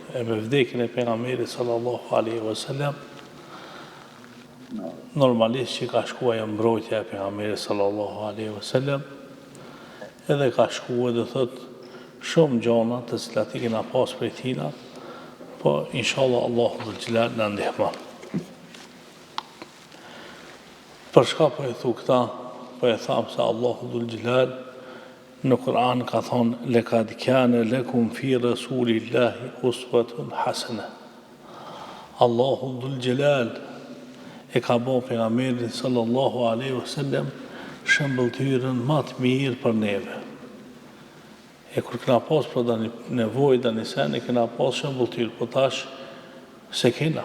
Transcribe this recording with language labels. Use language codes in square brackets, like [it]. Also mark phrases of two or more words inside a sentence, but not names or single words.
[sq] E me vdekjen e pejgamberit [ar] صلى الله عليه وسلم, [sq] normalisht që ka shkuar mbrojtja e pejgamberit [ar] صلى الله عليه وسلم, [sq] edhe ka shkuar dhe thot shumë gjona të cilat i kena pas prej tina, po inshallah [ar] الله ذو الجلال [sq] na ndihmon. Për shka po e thu këta, po e tham se [ar] الله ذو الجلال [sq] në Kur'an ka thonë [ar] لقد كان لكم في رسول الله أسوة حسنة. الله ذو الجلال [sq] e ka bo pejgamberin [ar] صلى الله عليه وسلم [sq] shëmbëltyrën më të mirë për neve. E kur kena pas për da një nevoj, da një sen, e kena pas shëmbëltyrë, po tash se kena.